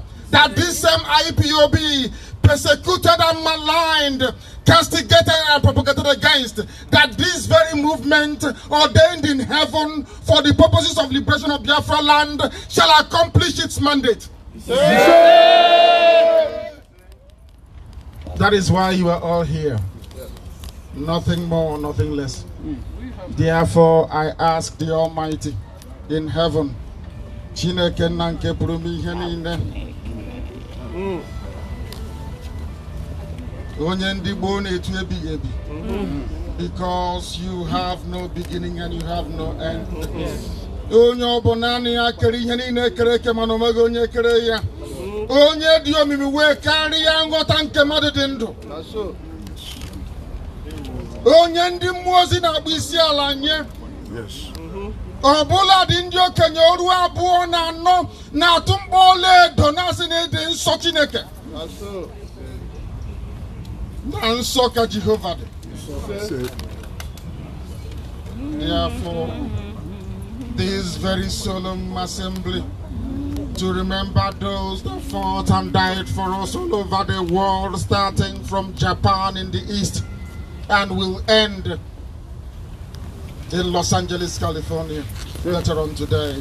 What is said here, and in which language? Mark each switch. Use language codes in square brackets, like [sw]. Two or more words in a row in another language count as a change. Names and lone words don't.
[en] That this same IPOB, persecuted and maligned, castigated and propagated against, that this very movement ordained in heaven for the purposes of liberation of Biafra land shall accomplish its mandate. That is why you are all here. Nothing more, nothing less. Therefore, I ask the Almighty in heaven, [ig] Chineke nanke purumi ihe niile. Onye ndị gboo na-etu ebighị ebi. [en] Because you have no beginning and you have no end. [ig] Onye ọbụla naanị ya kere ihe niile ekere eke mana omega onye kere ya. Onye dị omimi wee karịa nghọta nke mmadụ dị ndụ. Onye ndị mmụọ ozi na-akpụ isi ala nye. Ọbụla dị ndị okenye oru abụọ na anọ na-atụ mkpọ ọla edo na-asị na ịdị nsọ Chineke. Na nsọ ka Jehova dị. [en] Therefore, this very solemn assembly to remember those that fought and died for us all over the world, starting from Japan in the east and will end in Los Angeles, California later on today.